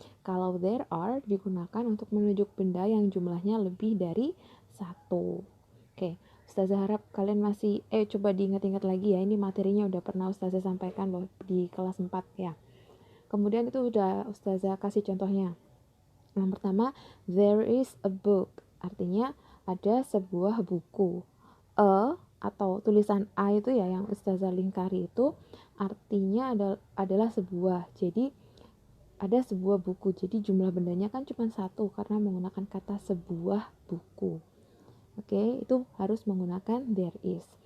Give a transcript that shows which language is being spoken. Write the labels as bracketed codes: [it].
[id] Kalau there are digunakan untuk menunjuk benda yang jumlahnya lebih dari satu. Oke, Ustazah harap kalian masih coba diingat-ingat lagi ya. Ini materinya udah pernah Ustazah sampaikan loh di kelas 4 ya. Kemudian itu udah Ustazah kasih contohnya. [en] Yang pertama, there is a book. [id] Artinya ada sebuah buku. Atau tulisan A itu ya yang Ustazah lingkari itu artinya adalah sebuah. Jadi ada sebuah buku. Jadi jumlah bendanya kan cuma satu karena menggunakan kata sebuah buku. Oke, itu harus menggunakan there is.